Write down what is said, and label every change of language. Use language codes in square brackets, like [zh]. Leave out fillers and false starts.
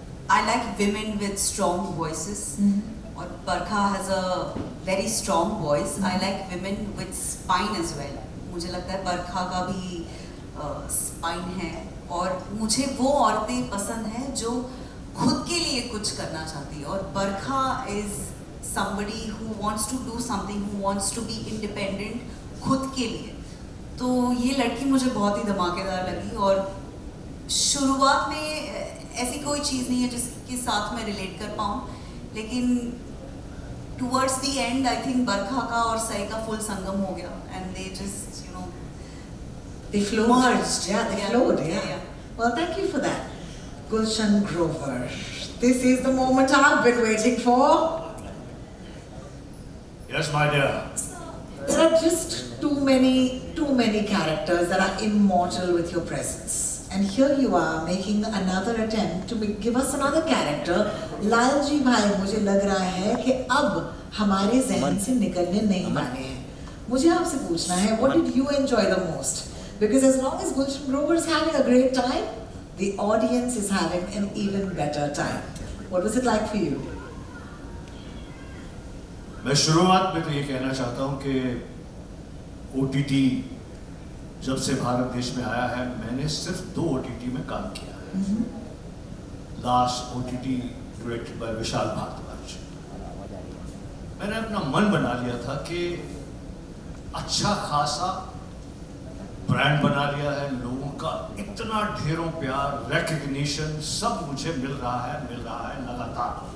[en] I like women with strong voices. और Barkha has a very strong voice. I like women with spine as well. [hi] मुझे लगता है बरखा का भी spine है, और मुझे वो औरतें पसंद हैं जो खुद के लिए कुछ करना चाहती है, और बरखा [en] is somebody who wants to do something, who wants to be independent [hi] खुद के लिए। तो ये लड़की मुझे बहुत ही धमाकेदार लगी, और शुरुआत में ऐसी कोई चीज़ नहीं है जिसके साथ मैं रिलेट कर पाऊँ, लेकिन [en] towards the end I think [hi] बरखा का और सई का full संगम हो गया, [en] and they just They flowed. merged. Yeah, they flowed. Yeah. Well, thank you for that. Gulshan Grover. This is the moment I've been waiting for. Yes, my dear. There are just too many characters that are immortal with your presence. And here you are making another attempt to give us another character. [hi] Lalji भाई, मुझे लग रहा है कि अब हमारे ज़हन से निकलने नहीं वाले हैं। मुझे आपसे पूछना है, [en] what did you enjoy the most? Because as long as Gulshan Grover is having a great time, the audience is having an even better time. What was it like for you? [hi] मैं शुरुआत में तो ये कहना चाहता हूँ कि OTT जब से भारत देश में आया है, मैंने सिर्फ 2 OTT में काम किया है। Last OTT directed by Vishal Bhardwaj. मैंने अपना मन बना लिया था कि अच्छा खासा ब्रांड बना लिया है, लोगों का इतना ढेरों प्यार, रिकग्निशन सब मुझे मिल रहा है लगातार।